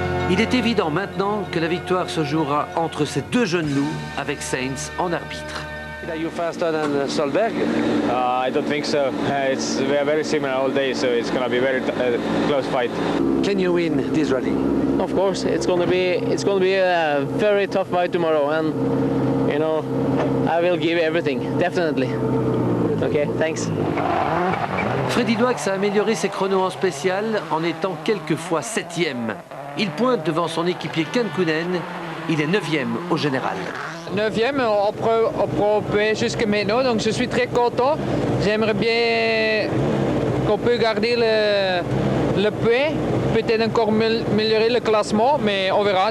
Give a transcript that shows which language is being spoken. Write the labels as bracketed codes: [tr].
[fr] Il est évident maintenant que la victoire se jouera entre ces deux jeunes loups avec Sainz en arbitre. [en] Are you faster than Solberg? I don't think so. We are very similar all day, so it's going to be a very close fight. Can you win this rally? Of course, it's going to be a very tough fight tomorrow, and you know, I will give everything, definitely. Okay, thanks. [fr] Freddy Loax a amélioré ses chronos en spécial en étant quelquefois 7e. Il pointe devant son équipier Kankkunen. Il est 9e au général. 9e au Pro P jusqu'à maintenant, donc je suis très content. J'aimerais bien qu'on peut garder le P, peut-être encore améliorer le classement, mais on verra.